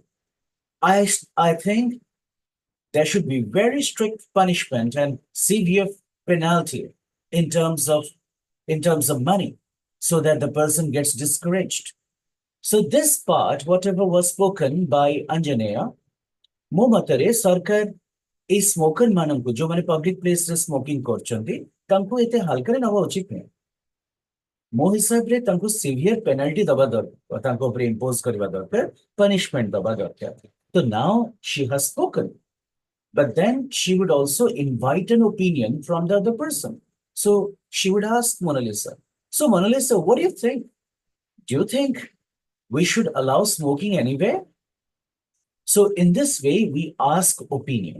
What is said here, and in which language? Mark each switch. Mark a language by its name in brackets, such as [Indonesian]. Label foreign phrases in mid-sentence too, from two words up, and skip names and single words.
[English] I think there should be very strict punishment and severe penalty in terms of in terms of money so that the person gets discouraged. So this part, whatever was spoken by Anjaneya, [Odia] ମୋ ମତରେ ସରକାର ଏଇ ସ୍ମୋକର ମାନଙ୍କୁ ଯୋଉମାନେ [English] public placeରେ [Odia] ସ୍ମୋକିଂ କରୁଛନ୍ତି ତାଙ୍କୁ ଏତେ ହାଲକାରେ ନେବା ଉଚିତ ନୁହେଁ ମୋ ହିସାବରେ ତାଙ୍କୁ [English] severe penalty [Odia] ଦବା ଦରକାର ତାଙ୍କ ଉପରେ ଇମ୍ପୋଜ କରିବା ଦରକାର ପନିଶମେଣ୍ଟ ଦବା ଦରକାର ତ ନାଉ [English] she has spoken but then she would also invite an opinion from the other person so she would ask Mona Lisa, so Mona Lisa, what do you think? Do you think we should allow smoking anywhere? So in this way, we ask opinion.